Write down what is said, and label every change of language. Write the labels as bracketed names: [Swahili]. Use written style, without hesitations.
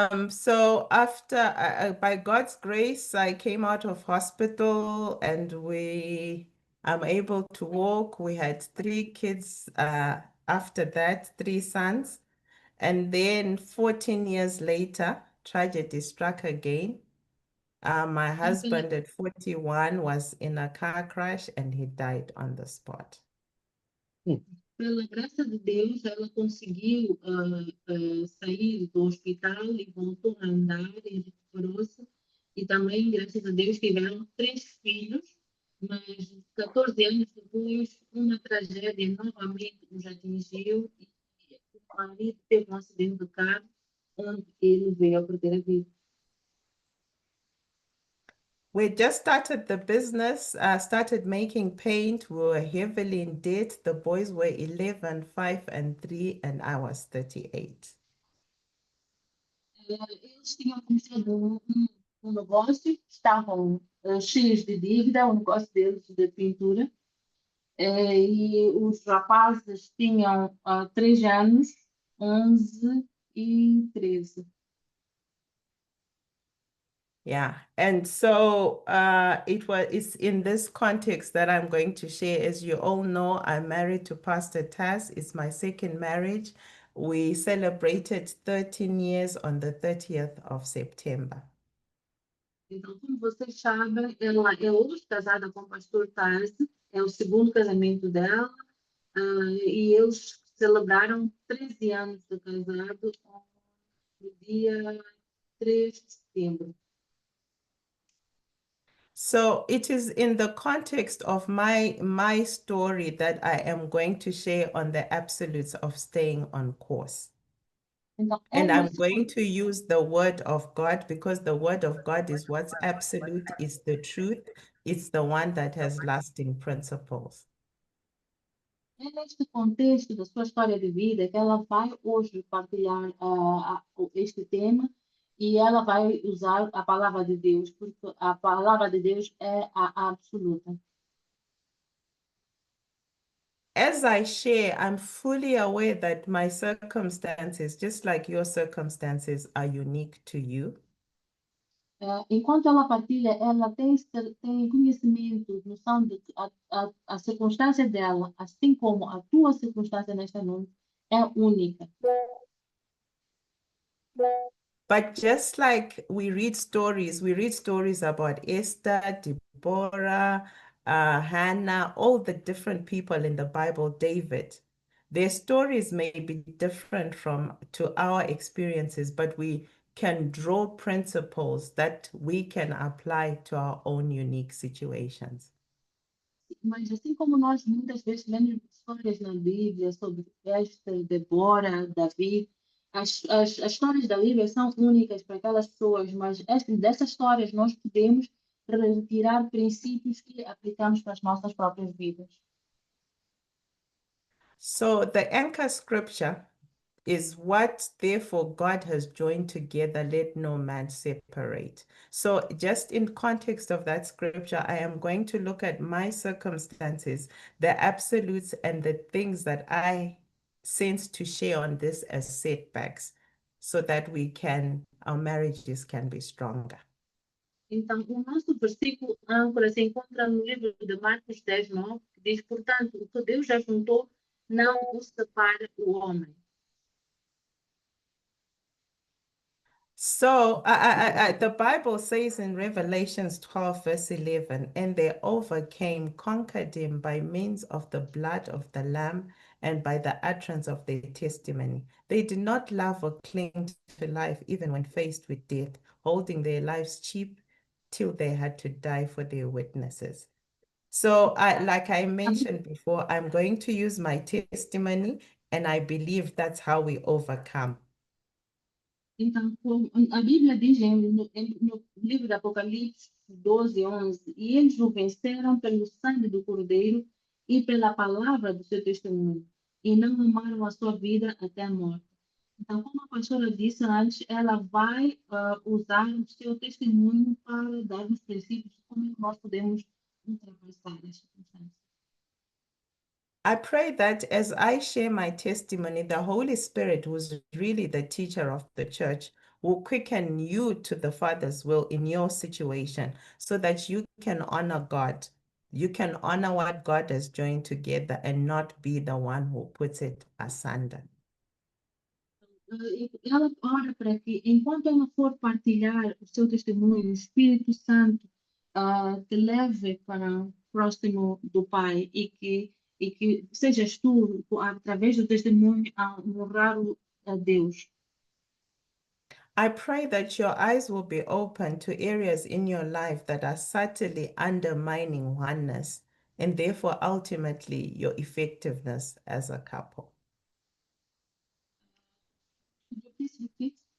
[English] So after, by God's grace, I came out of hospital and I'm able to walk. We had 3 kids After that, 3 sons. And then 14 years later, tragedy struck again. My husband at 41 was in a car crash and he died on the spot. [Portuguese] Pela graça de Deus, ela conseguiu sair do hospital e voltou a andar e recuperou-se. E também, graças a Deus, tiveram 3 filhos, mas 14 anos depois, uma tragédia novamente os atingiu e o marido teve um acidente de carro onde ele veio a perder a vida. [English] We just started the business, started making paint. We were heavily in debt. The boys were 11, 5, and 3, and I was 38. [Portuguese] Eles tinham começado um negócio, estavam cheios de dívida, o negócio deles de pintura, e os rapazes tinham 3 anos, 11 e 13. [English] Yeah, and so it's in this context that I'm going to share. As you all know, I'm married to Pastor Taz. It's my second marriage. We celebrated 13 years on the 30th of September. [Portuguese] Então, como vocês sabem, ela é hoje casada com o pastor Tarsi, é o segundo casamento dela, e eles celebraram 13 anos de casado no dia 3 de setembro. [English] So it is in the context of my story that I am going to share on the absolutes of staying on course. [Portuguese] Então, [English] And I'm going to use the word of God because the word of God is what's absolute, is the truth, it's the one that has lasting principles. [Portuguese] É neste contexto da sua história de vida que ela vai hoje partilhar este tema e ela vai usar a palavra de Deus, porque a palavra de Deus é a absoluta. [English] As I share, I'm fully aware that my circumstances, just like your circumstances, are unique to you. [Portuguese] Enquanto ela partilha, ela tem conhecimento, noção de que a circunstância dela, assim como a tua circunstância nesta noite, é única. [English] But just like we read stories about Esther, Deborah, Hannah, all the different people in the Bible, David. Their stories may be different to our experiences, but we can draw principles that we can apply to our own unique situations. [Portuguese] Mas assim como nós muitas vezes lemos histórias na Bíblia sobre Esther, Débora, Davi, as histórias da Bíblia são únicas para aquelas pessoas, mas dessas histórias nós podemos retirar princípios que aplicamos para as nossas próprias vidas. [English] So the anchor scripture is what therefore God has joined together, let no man separate. So just in context of that scripture, I am going to look at my circumstances, the absolutes and the things that I sense to share on this as setbacks so that our marriages can be stronger. [Portuguese] Então, o nosso versículo âncora se encontra no livro de Marcos 10, 9, que diz, portanto, o que Deus já juntou, não o separa o homem. [English] So the Bible says in Revelations 12, verse 11, and they overcame, conquered him by means of the blood of the Lamb and by the utterance of their testimony. They did not love or cling to life even when faced with death, holding their lives cheap till they had to die for their witnesses. So like I mentioned before, I'm going to use my testimony, and I believe that's how we overcome. [Portuguese] Então, a Bíblia diz no livro de Apocalipse 12, 11, e eles o venceram pelo sangue do Cordeiro e pela palavra do seu testemunho, e não amaram a sua vida até a morte. Então, como a pastora disse antes, ela vai usar o seu testemunho para dar-nos princípios de como nós podemos ultrapassar as circunstâncias. [English] I pray that as I share my testimony, the Holy Spirit, who's really the teacher of the church, will quicken you to the Father's will in your situation so that you can honor God. You can honor what God has joined together and not be the one who puts it asunder. [Portuguese] Ela ora para que, enquanto ela for partilhar o seu testemunho, o Espírito Santo te leve para próximo do Pai e que sejas tu, através do testemunho, a honrar a Deus. [English] I pray that your eyes will be open to areas in your life that are subtly undermining oneness and therefore ultimately your effectiveness as a couple. Could you please repeat?